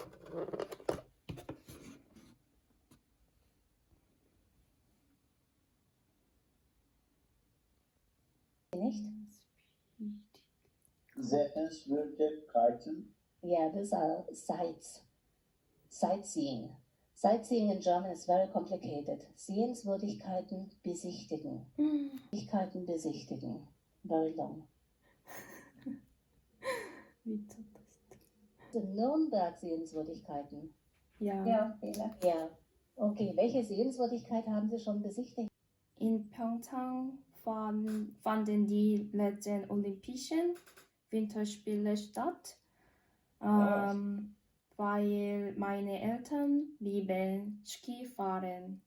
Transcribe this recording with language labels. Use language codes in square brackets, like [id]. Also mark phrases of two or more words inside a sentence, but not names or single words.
[de] Nicht? Sehenswürdigkeiten. [en] Yeah, these are sights. Sightseeing. Sightseeing in German is very complicated. [de] Sehenswürdigkeiten besichtigen. Sehenswürdigkeiten besichtigen. [en] Very long. [ko] 미쳤다 진짜. [de] In Nürnberg Sehenswürdigkeiten. Ja. Ja, Fehler. Ja. Okay, welche Sehenswürdigkeit haben Sie schon besichtigt? In Pyeongchang fanden die letzten Olympischen Winterspiele statt, weil meine Eltern lieben Skifahren.